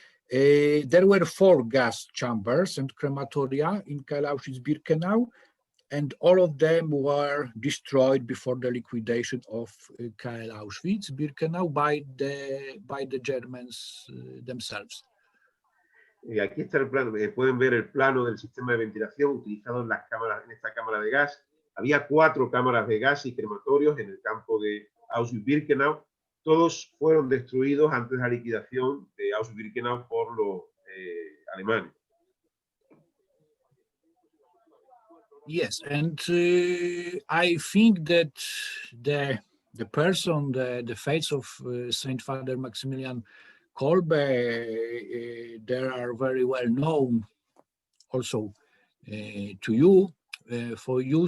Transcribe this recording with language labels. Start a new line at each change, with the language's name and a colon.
English: There were 4 gas chambers and crematoria in Auschwitz-Birkenau, and all of them were destroyed before the liquidation of Auschwitz-Birkenau by the Germans themselves.
Spanish: Y aquí está el plano, pueden ver el plano del sistema de ventilación utilizado en esta cámara de gas. Había 4 cámaras de gas y crematorios en el campo de Auschwitz-Birkenau. Todos fueron destruidos antes de la liquidación de Auschwitz-Birkenau por los alemanes.
English: Yes, and I think that the person, the face of Saint Father Maximilian Kolbe, they are very well known also to you, for you.